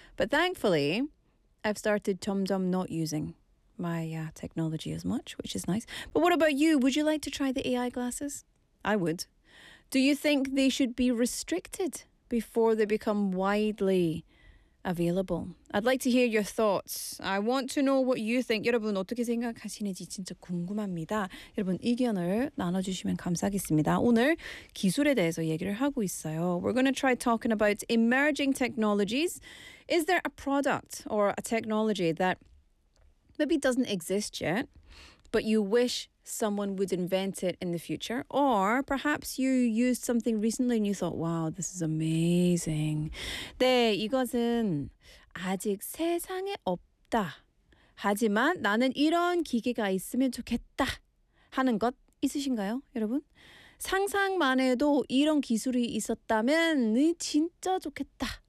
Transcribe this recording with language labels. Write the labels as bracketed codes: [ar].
[en] But thankfully, I've started TomDom not using my technology as much, which is nice. But what about you? Would you like to try the AI glasses? I would. Do you think they should be restricted before they become widely available? I'd like to hear your thoughts. I want to know what you think. [ko] 여러분 어떻게 생각하시는지 진짜 궁금합니다. 여러분 의견을 나눠주시면 감사하겠습니다. 오늘 기술에 대해서 얘기를 하고 있어요. [en] We're going to try talking about emerging technologies. Is there a product or a technology that maybe doesn't exist yet, but you wish someone would invent it in the future? Or perhaps you used something recently and you thought, wow, this is amazing. [ko] 네, 이것은 아직 세상에 없다. 하지만 나는 이런 기계가 있으면 좋겠다 하는 것 있으신가요, 여러분? 상상만 해도 이런 기술이 있었다면 진짜 좋겠다.